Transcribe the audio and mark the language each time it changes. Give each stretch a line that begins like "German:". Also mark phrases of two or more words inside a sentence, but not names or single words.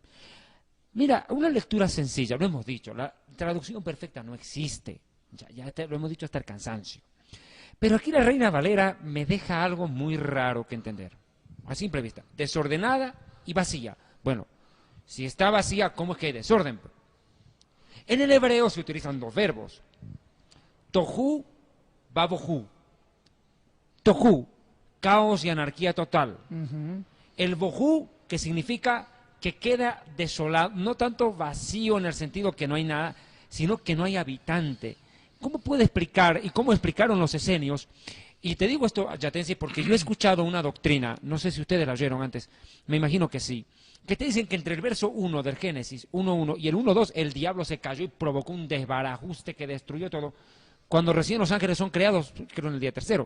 Spanish: Mira, una lectura sencilla, lo hemos dicho, la traducción perfecta no existe. Lo hemos dicho hasta el cansancio. Pero aquí la Reina Valera me deja algo muy raro que entender. A simple vista, desordenada y vacía. Bueno, si está vacía, ¿cómo es que hay desorden? En el hebreo se utilizan 2 verbos.
Hebrew: תוהו ובוהו.
Spanish: Tohu, caos y anarquía total. El bohu, que significa que queda desolado, no tanto vacío en el sentido que no hay nada, sino que no hay habitante. ¿Cómo puede explicar, y cómo explicaron los esenios? Y te digo esto, Yatensi, porque yo he escuchado una doctrina, no sé si ustedes la oyeron antes, me imagino que sí, que te dicen que entre el verso 1 del Génesis, 1:1, y el 1:2, el diablo se cayó y provocó un desbarajuste que destruyó todo, cuando recién los ángeles son creados, creo en el día tercero.